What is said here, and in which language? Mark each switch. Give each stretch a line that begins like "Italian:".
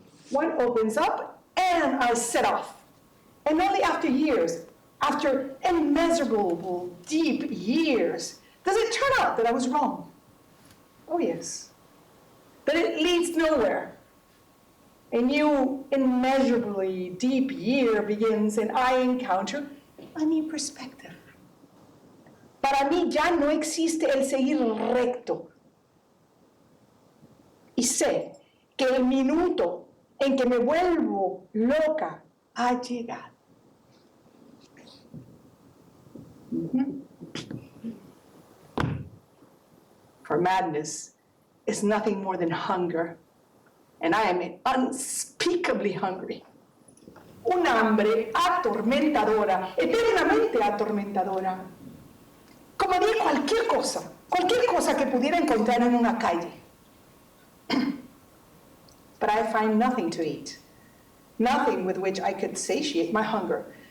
English: One opens up and I set off. And only after years, after immeasurable, deep years, does it turn out that I was wrong. Oh yes, that it leads nowhere. A new, immeasurably deep year begins and I encounter a new perspective.
Spanish: Para mí ya no existe el seguir recto. Y sé que el minuto en que me vuelvo loca ha llegado.
English: For madness is nothing more than hunger, and I am unspeakably hungry.
Spanish: Un hambre atormentadora, eternamente atormentadora. Comería cualquier cosa que pudiera encontrar en una calle.
English: But I find nothing to eat, nothing with which I could satiate my hunger.